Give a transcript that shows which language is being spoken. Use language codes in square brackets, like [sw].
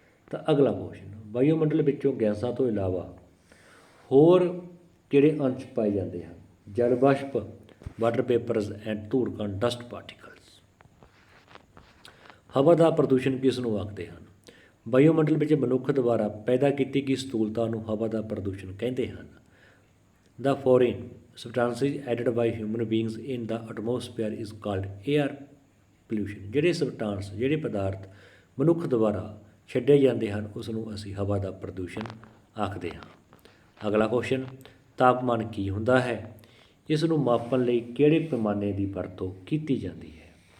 [pa] ਤਾਂ ਅਗਲਾ ਕੁਐਸਚਨ, ਵਾਯੂਮੰਡਲ ਵਿੱਚੋਂ ਗੈਸਾਂ ਤੋਂ ਇਲਾਵਾ ਹੋਰ ਕਿਹੜੇ ਅੰਸ਼ ਪਾਏ ਜਾਂਦੇ ਹਨ? ਜਲ ਵਾਸ਼ਪ, [en] water vapours and [pa] ਧੂੜਕਣ, [en] Dust particles. [pa] ਹਵਾ ਦਾ ਪ੍ਰਦੂਸ਼ਣ ਕਿਸ ਨੂੰ ਆਖਦੇ ਹਨ? ਵਾਯੂਮੰਡਲ ਵਿੱਚ ਮਨੁੱਖ ਦੁਆਰਾ ਪੈਦਾ ਕੀਤੀ ਗਈ ਸਥੂਲਤਾ ਨੂੰ ਹਵਾ ਦਾ ਪ੍ਰਦੂਸ਼ਣ ਕਹਿੰਦੇ ਹਨ। [en] The foreign substances added by human beings in the atmosphere is called air pollution। [pa] ਜਿਹੜੇ ਪਦਾਰਥ ਮਨੁੱਖ ਦੁਆਰਾ ਛੱਡੇ ਜਾਂਦੇ ਹਨ ਉਸ ਨੂੰ ਅਸੀਂ ਹਵਾ ਦਾ ਪ੍ਰਦੂਸ਼ਣ ਆਖਦੇ ਹਾਂ। ਅਗਲਾ ਕੁਐਸਚਨ, ਤਾਪਮਾਨ ਕੀ ਹੁੰਦਾ ਹੈ? ਇਸ ਨੂੰ ਮਾਪਣ ਲਈ ਕਿਹੜੇ ਪੈਮਾਨੇ ਦੀ ਵਰਤੋਂ ਕੀਤੀ ਜਾਂਦੀ ਹੈ?